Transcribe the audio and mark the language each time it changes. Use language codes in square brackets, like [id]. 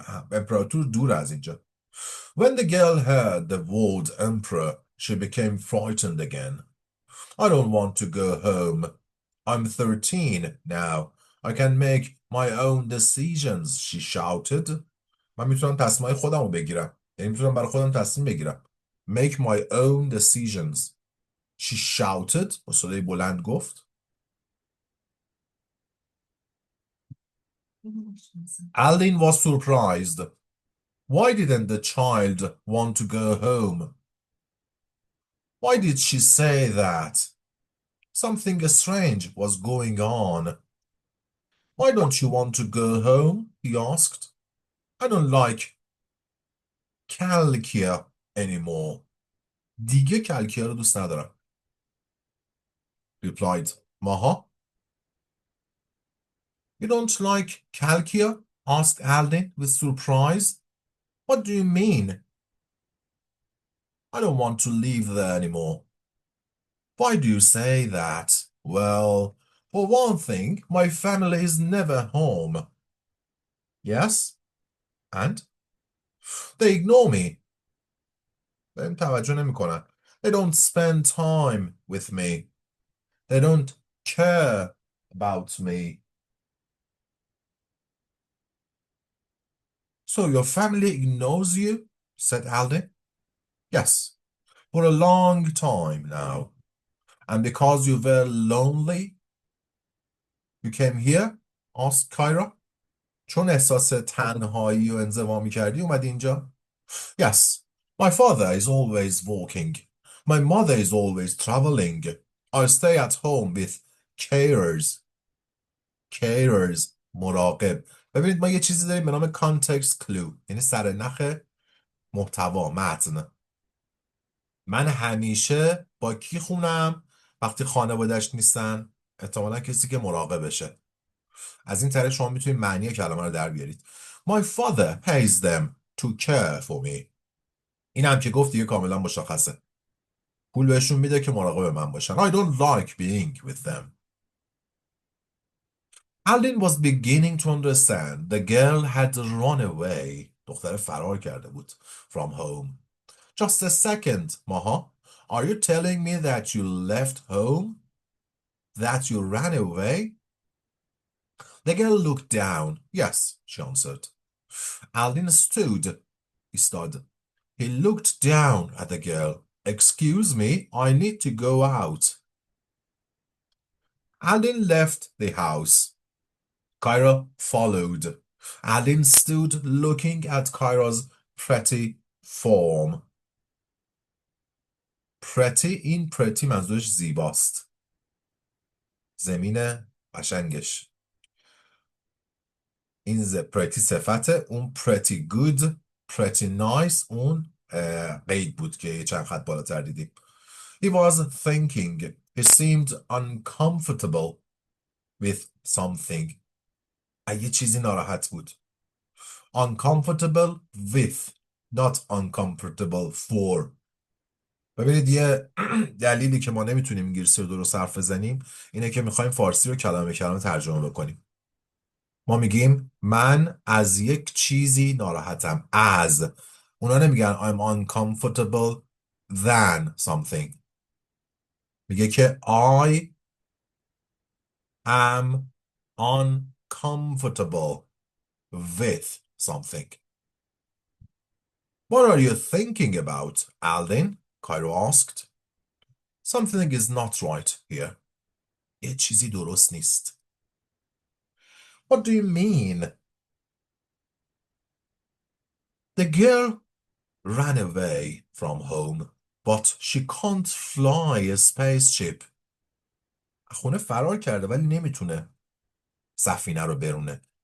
[fa] امپراتور دور از اینجا. [en] When the girl heard the word emperor, she became frightened again. I don't want to go home. I'm 13 now. I can make my own decisions, she shouted. [fa] من میتونم تصمیمای خودم رو بگیرم. یعنی میتونم برای خودم تصمیم بگیرم. [en] Make my own decisions. She shouted. [fa] با صدای بلند گفت. [en] Aldin was surprised. Why didn't the child want to go home? Why did she say that? Something strange was going on. Why don't you want to go home? He asked. I don't like calcia anymore. [fa] دیگه کلکیا رو دوست ندارم. [en] Replied Maha. You don't like calcia? Asked Aldin with surprise. What do you mean? I don't want to live there anymore. Why do you say that? Well, for one thing, my family is never home. Yes? And? They ignore me. [fa] بهم توجه نمی‌کنن. [en] They don't spend time with me. They don't care about me. So your family ignores you? Said Aldin. Yes, for a long time now. And because you were lonely, you came here? Asked Kyra. [fa] چون احساس تنهایی و انزوا کردی اومدی اینجا؟ [en] Yes, my father is always working. My mother is always traveling. I stay at home with carers. Carers, مراقب. [fa] ببینید ما یه چیزی داریم به نام context clue، یعنی سرنخ محتوا، متن. من همیشه با کی خونم وقتی خانواده‌اش نیستن؟ احتمالا کسی که مراقبشه. از این طریق شما میتونید معنی کلمه رو در بیارید. [en] My father pays them to care for me. [fa] این هم که گفت دیگه کاملا مشخصه. پول بهشون میده که مراقب من باشن. [en] I don't like being with them. Aldin was beginning to understand. The girl had run away. [fa] دختر فرار کرده بود. [en] From home. Just a second, Maha. Are you telling me that you left home? That you ran away? The girl looked down. Yes, she answered. Aldin stood. He stood. He looked down at the girl. Excuse me, I need to go out. Aldin left the house. Kyra followed. Aldin stood looking at Kyra's pretty form. [fa] pretty، این pretty منظورش زیباست. زمین قشنگش. این pretty صفته، اون pretty good، pretty nice اون قید بود که چند خط بالاتر دیدیم. [en] He was thinking. He seemed uncomfortable with something. [fa] یه چیزی ناراحت بود. [en] Uncomfortable with, not uncomfortable for. [fa] ببینید یه دلیلی که ما نمیتونیم انگلیسی رو درست حرف بزنیم اینه که میخوایم فارسی رو کلمه به کلمه ترجمه بکنیم. ما میگیم من از یک چیزی ناراحتم. از. اونا نمیگن [en] I'm uncomfortable than something. [fa] میگه که [en] I am uncomfortable with something. What are you thinking about, Aldin? Cairo asked. Something is not right here. [fa] یه چیزی درست نیست. [en] What do you mean? The girl ran away from home, but she can't fly a spaceship. [fa] خونه فرار کرده ولی نمیتونه سفینه رو برونه.